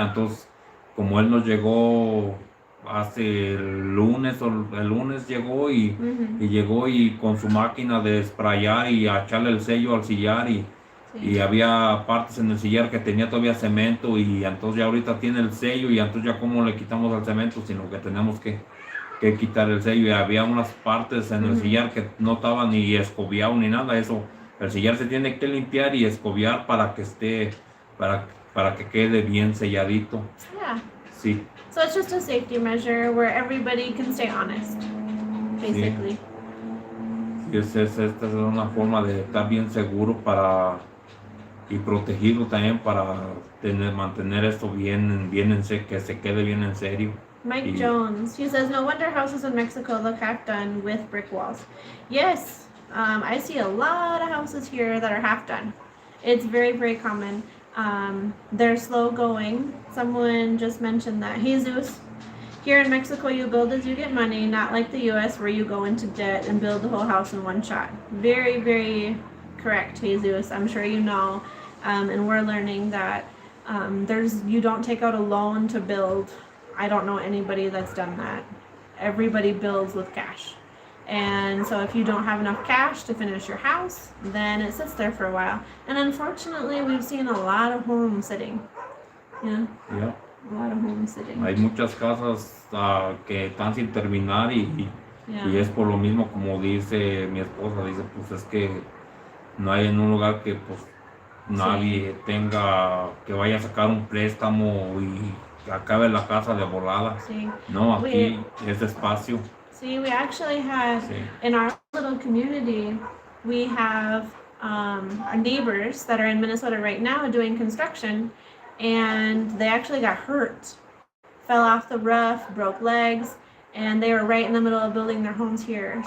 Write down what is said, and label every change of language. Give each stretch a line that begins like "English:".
Spanish: Entonces, como él nos llegó hace el lunes llegó y llegó y con su máquina de sprayar y a echarle el sello al sillar y había partes en el sillar que tenía todavía cemento, y entonces ya ahorita tiene el sello, y entonces ya como le quitamos el cemento, sino que tenemos que que quitar el sello y había unas partes en el Ujú. sillar que no estaban ni escobiado ni nada. Eso, el sillar se tiene que limpiar y escobiar para que esté, para que quede bien selladito.
English: Yeah.
Spanish: Sí,
English: So it's just a safety measure where everybody can stay honest, basically.
Spanish: sí, esta es una forma de estar bien seguro para y protegido también para mantener esto bien que se quede bien en serio.
English: Mike
Spanish: Y
English: Jones, he says, no wonder houses in Mexico look half done with brick walls. Yes, I see a lot of houses here that are half done. It's very, very common. They're slow going. Someone just mentioned that. Jesus, here in Mexico, you build as you get money, not like the US where you go into debt and build the whole house in one shot. Very, very correct, Jesus. I'm sure you know. And we're learning that you don't take out a loan to build. I don't know anybody that's done that. Everybody builds with cash. And so if you don't have enough cash to finish your house, then it sits there for a while. And unfortunately, we've seen a lot of homes sitting. Yeah,
Spanish: ya,
English: a lot of homes sitting.
Spanish: hay muchas casas que están sin terminar y
English: Yeah.
Spanish: es por lo mismo como dice mi esposa, dice pues es que no hay en un lugar que pues nadie tenga, que vaya a sacar un préstamo y que acabe la casa de volada.
English: See,
Spanish: No, aquí es despacio.
English: we actually had
Spanish: Sí.
English: in our little community, we have our neighbors that are in Minnesota right now doing construction, and they actually got hurt, fell off the roof, broke legs, and they were right in the middle of building their homes here.